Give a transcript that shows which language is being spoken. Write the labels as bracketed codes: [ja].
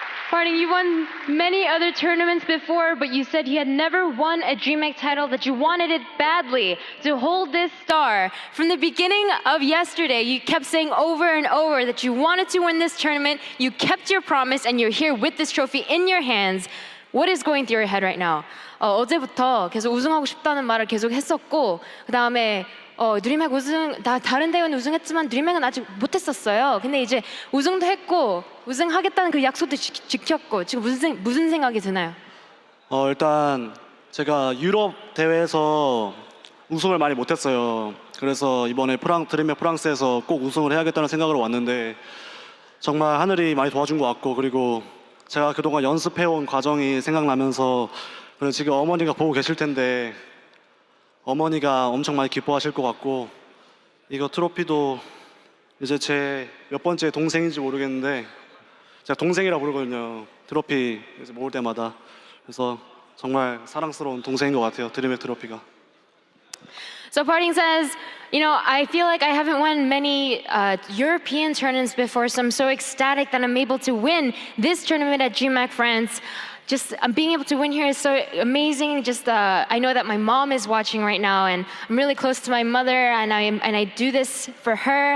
[en] PartinG, you won many other tournaments before, but you said you had never won a DreamHack title, that you wanted it badly to hold this star. From the beginning of yesterday, you kept saying over and over that you wanted to win this tournament, you kept your promise, and you're here with this trophy in your hands. What is going through your head right now? [ko] 어제부터 계속 우승하고 싶다는 말을 계속 했었고, 그 다음에 드림핵 우승, 다른 대회는 우승했지만 드림핵은 아직 못했었어요. 근데 이제 우승도 했고 우승하겠다는 그 약속도 지켰고 지금 무슨 생각이 드나요? 일단 제가 유럽 대회에서 우승을 많이 못했어요. 그래서 이번에 드림핵 프랑스에서 꼭 우승을 해야겠다는 생각으로 왔는데 정말 하늘이 많이 도와준 것 같고, 그리고 제가 그동안 연습해온 과정이 생각나면서 그리고 지금 어머니가 보고 계실 텐데 어머니가 엄청 많이 기뻐하실 것 같고, 이거 트로피도 이제 제 몇 번째 동생인지 모르겠는데 제가 동생이라 부르거든요. 트로피 이제 모을 때마다. 그래서 정말 사랑스러운 동생인 것 같아요. 드림핵 트로피가. [en] So PartinG says, I feel like I haven't won many European tournaments before, so I'm so ecstatic that I'm able to win this tournament at DreamHack France. Just being able to win here is so amazing. I know that my mom is watching right now, and I'm really close to my mother, and I do this for her.